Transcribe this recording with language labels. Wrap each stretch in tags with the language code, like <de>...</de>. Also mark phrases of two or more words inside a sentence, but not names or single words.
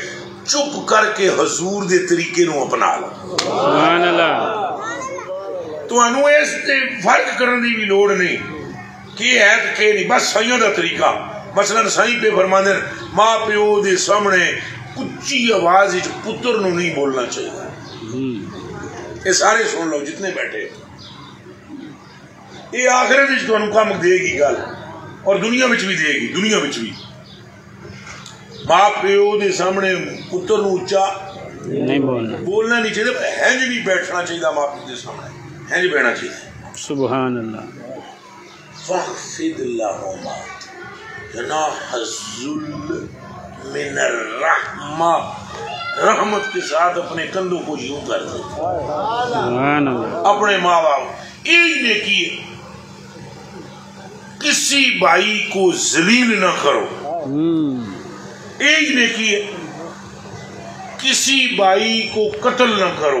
<pa>چپ کر کے حضور دے طریقے نو اپنا لو.</pa> <ar>سبحان اللہ.</ar> <pa>تو انو اس تے فرق کرنے دی بھی لوڑ نہیں کہ ہے کہ نہیں. بس سائیاں دا طریقہ مثلا سائیں پہ فرماندے ماں پیو دے سامنے اچھی آواز وچ پتر نو نہیں بولنا چاہیے.</pa> <ur>یہ سارے سن لو جتنے بیٹھے.</ur> <pa>یہ آخرت وچ تانوں کم دے گی گل اور دنیا وچ بھی دے گی. دنیا وچ بھی ماں پیو دے سامنے پتر نو اچا نہیں بولنا نہیں چاہیے. ہنج نہیں بیٹھنا چاہیے ماں پیو دے سامنے. ہنج بیٹھنا چاہیے.</pa> <ar>سبحان اللہ. فاخفض لهما جناح الذل من الرحمہ.</ar> <ur>رحمت کے ساتھ اپنے کندھوں کو یوں کر دے.</ur> <ar>سبحان اللہ.</ar> <ur>اپنے ماں باپ ایک نیکی ہے کسی بھائی کو ذلیل نہ کرو. ایک نیکی ہے کسی بھائی کو قتل نہ کرو.</ur>